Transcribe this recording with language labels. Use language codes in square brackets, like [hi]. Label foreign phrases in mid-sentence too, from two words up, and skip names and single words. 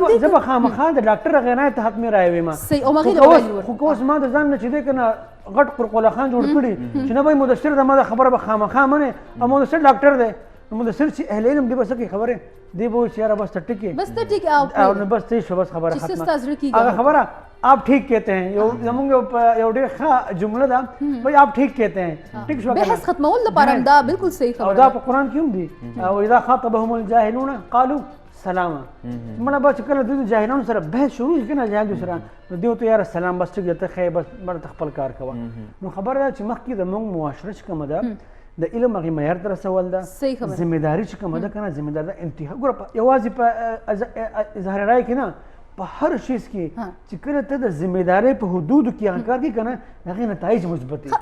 [ps] زه به خامخا د ډاکټر هغې رایې ته حتمي رایې ویم صحیح او هغې له ویلي خو که اوس ما د ځان نه چې دی که نه غټ قرقله خان جوړ کړي چې نه به مدثر د ما د خبره به خامخا منې او مدثر ډاکټر دی نو مدثر چې اهل علم دی به څه کوي خبرې دی به وایي چې یاره بس ته ټیک بس ته ټیک او نو بس صحیح شو بس خبره ختمه هغه خبره [ur] آپ ٹھیک کہتے ہیں [ps] زمونږ یو ډېر ښه جمله ده [ur] بھائی آپ ٹھیک کہتے ہیں [ps] ټیک شو بحث ختمول لپاره هم دا بالکل صحیح خبره او دا په قرآن کې هم دي او [ar] اذا خاطبهم الجاهلون قالوا سلاما [ps] مړه به چې کله دوی د جاهلانو سره بحث شروع شي که نه جاهل دوی سره نو دوی ورته یاره سلام بس ټیک دی ته ښه بس مړه ته خپل کار کوه نو خبره ده چې مخکې د موږ معاشره چې کومه ده د علم هغې معیار ته رسول ده ذمهداري چې کومه ده که نه ذمهداري ده انتها ګوره یوازې په اظهار رایې کې نه په هر شیز کې چې کله ته د ذمهدارۍ په حدودو کې هغه کار کوي که نه هغې نتایج مثبت دي